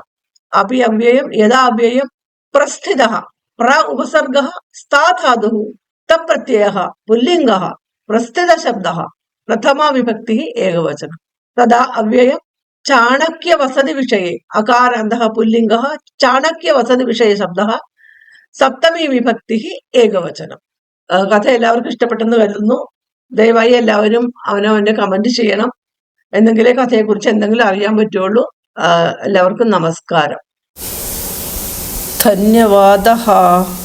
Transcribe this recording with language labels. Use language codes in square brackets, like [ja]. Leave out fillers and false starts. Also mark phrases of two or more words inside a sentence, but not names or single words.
[sa] अपि अव्ययम् यदा अव्ययम्। प्रस्थितः प्र उपसर्गः स्था धातुः तप् प्रत्ययः पुल्लिङ्गः प्रस्थित शब्दः प्रथमा विभक्तिः एकवचनम्। तदा अव्ययम्। चाणक्य वसति विषये अकारान्तः पुल्लिङ्गः चाणक्य वसति विषये शब्दः सप्तमी विभक्ति एकवचनम्. [ml] കഥ എല്ലാവർക്കും ഇഷ്ടപ്പെട്ടെന്ന് കരുതുന്നു. ദയവായി എല്ലാവരും അവനവന്റെ കമന്റ് ചെയ്യണം. എന്തെങ്കിലേ കഥയെക്കുറിച്ച് എന്തെങ്കിലും അറിയാൻ പറ്റുള്ളൂ. എല്ലാവർക്കും നമസ്കാരം. ധന്യവാദः.